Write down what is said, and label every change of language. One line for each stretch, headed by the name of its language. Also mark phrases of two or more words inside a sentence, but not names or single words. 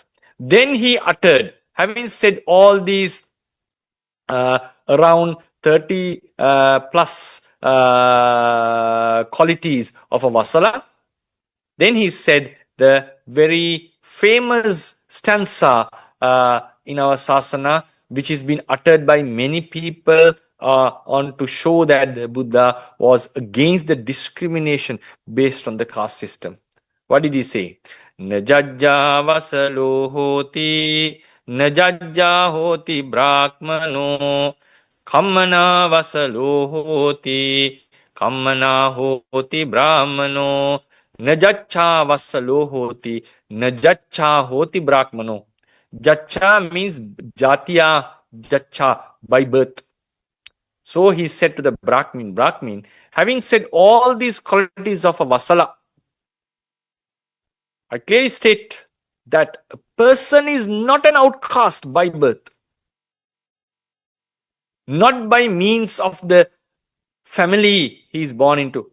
English: Then he uttered, having said all these around 30 plus qualities of a Wasala, then he said the very famous stanza in our sasana, which has been uttered by many people on to show that the Buddha was against the discrimination based on the caste system. What did he say?
Pali: Najajja vasalo hoti, najajja hoti brahmano, kammana vasalo hoti, kammana hoti brahmano, najaccha vasalo hoti, najaccha hoti brahmano.
English: Jacha means
Pali: jatiya jacha,
English: by birth. So he said to the Brahmin, having said all these qualities of a Wasala, I clearly state that a person is not an outcast by birth, not by means of the family he is born into.